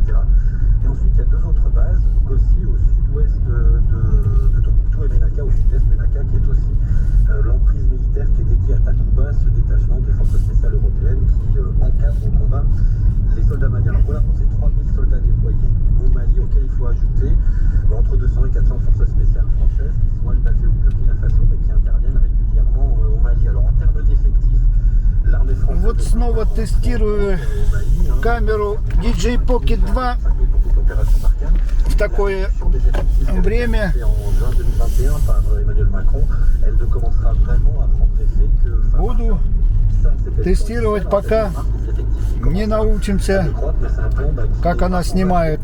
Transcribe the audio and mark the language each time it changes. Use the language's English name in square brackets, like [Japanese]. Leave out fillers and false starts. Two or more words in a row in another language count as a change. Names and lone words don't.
[French] Et ensuite, il y a 2 autres bases, Gossi au sud-ouest de Tombouctou et Ménaka au sud-est, Ménaka qui est aussi l'emprise militaire qui est dédiée à Takuba, ce détachement des forces spéciales européennes qui encadre au combat les soldats maliens. Alors voilà pour ces 3000 soldats déployés au Mali, auxquels il faut ajouter entre 200 et 400 forces spéciales françaises qui sont elles basées au Burkina Faso mais qui interviennent régulièrement au Mali. Alors en termes d'effectifs, l'armée française... [Russian] Вот снова тестирую камеру DJI Pocket 2 в такое время. Буду тестировать, пока не научимся, как она снимает.